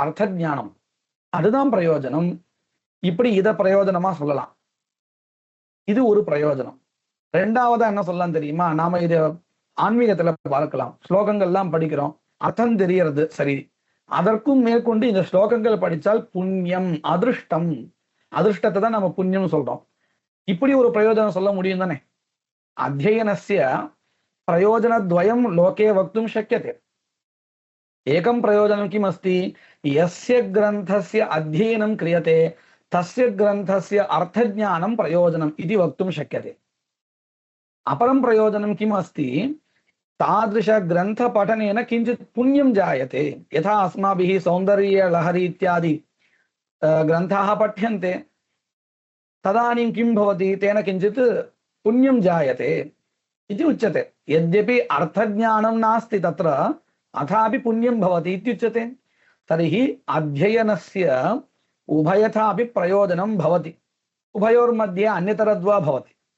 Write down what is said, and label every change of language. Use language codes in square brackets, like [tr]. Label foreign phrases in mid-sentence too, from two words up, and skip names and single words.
[ta] அர்த்த ஞானம் அதுதான் பிரயோஜனம் இப்படி இதை பிரயோஜனமா சொல்லலாம் இது ஒரு பிரயோஜனம் ரெண்டாவதா என்ன சொல்லலாம் தெரியுமா நாம இதை ஆன்மீகத்துல பார்க்கலாம் ஸ்லோகங்கள்லாம் படிக்கிறோம் அர்த்தம் தெரியறது சரி அதற்கும் மேற்கொண்டு இந்த ஸ்லோகங்கள் படிச்சால் புண்ணியம் அதிருஷ்டம் அதிருஷ்டத்தை தான் நம்ம புண்ணியம் சொல்றோம் இப்படி ஒரு பிரயோஜனம் சொல்ல முடியும் தானே [sa] अध्ययनस्य प्रयोजनद्वयं लोके वक्तुं शक्यते एकं प्रयोजनं किम् अस्ति यस्य ग्रन्थस्य अध्ययनं क्रियते तस्य ग्रन्थस्य अर्थज्ञानं प्रयोजनम् இது वक्तुं शक्यते अपरं प्रयोजनं किम् अस्ति तादृश ग्रंथ पठनेन किंचित् पुण्यं जायते यथा अस्माभिः सौन्दर्य लहरी इत्यादि ग्रन्थाः पठ्यन्ते तदानीं किं भवति तेन किंचित् पुण्यं जायते इति उच्यते यद्यपि अर्थज्ञानं नास्ति तत्र अथापि पुण्यं भवति इत्युच्यते तर्हि अध्ययनस्य उभयथापि प्रयोजनं भवति उभयोर्मध्ये अन्यतरद्वा भवति